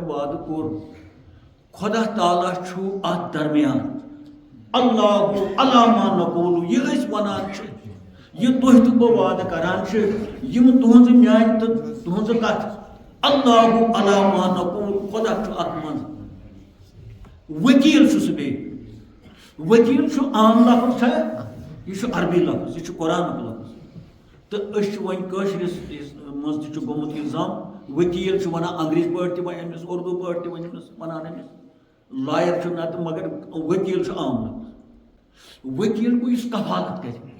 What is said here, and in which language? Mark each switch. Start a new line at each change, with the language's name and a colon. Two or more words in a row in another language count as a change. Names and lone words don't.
Kashmiri: وعدٕ کوٚر خۄدا تعالیٰ چھُ اَتھ درمیان
Arabic: اللہ علی ما نقول
Kashmiri: یہِ أسۍ وَنان چھِ یہِ تُہۍ تہٕ بہٕ وعدٕ کران چھِ یِم تُہنٛزٕ میانہِ تہٕ تُہنٛزٕ کَتھٕ
Arabic: اللہ علی ما نقول
Kashmiri: خۄدا چھُ اَتھ منٛز ؤکیٖل چھُ سُہ بیٚیہِ ؤکیٖل چھُ عام لفظ چھا یہِ چھُ عربی لفظ یہِ چھُ قرآنُک لفظ تہٕ أسۍ چھِ وۄنۍ کٲشرِس منٛز تہِ چھُ گوٚمُت اِلزام ؤکیٖل چھُ وَنان انگریٖزۍ پٲٹھۍ تہِ وۄنۍ أمِس اُردو پٲٹھۍ تہِ وۄنۍ أمِس وَنان أمِس لایَر چھُ نَتہٕ مگر ؤکیٖل چھُ عام لفظ ؤکیٖل گوٚو یُس کفالت کرِ